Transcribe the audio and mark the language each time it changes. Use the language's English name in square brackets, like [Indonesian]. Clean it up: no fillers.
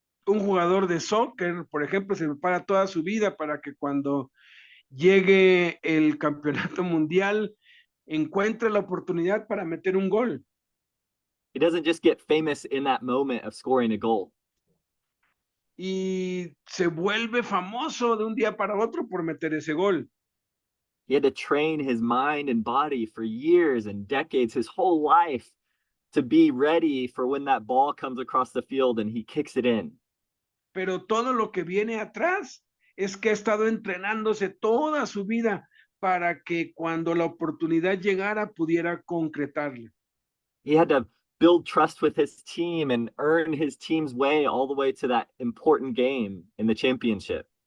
[Spanish] Un jugador de soccer, por ejemplo, se prepara toda su vida para que cuando llegue el campeonato mundial encuentre la oportunidad para meter un gol. [English] He doesn't just get famous in that moment of scoring a goal. [Spanish] Y se vuelve famoso de un día para otro por meter ese gol. [English] He had to train his mind and body for years and decades, his whole life, to be ready for when that ball comes across the field and he kicks it in. [Spanish] Pero todo lo que viene atrás es que ha estado entrenándose toda su vida para que cuando la oportunidad llegara pudiera concretarla. [English] He had to build trust with his team and earn his team's way all the way to that important game in the championship.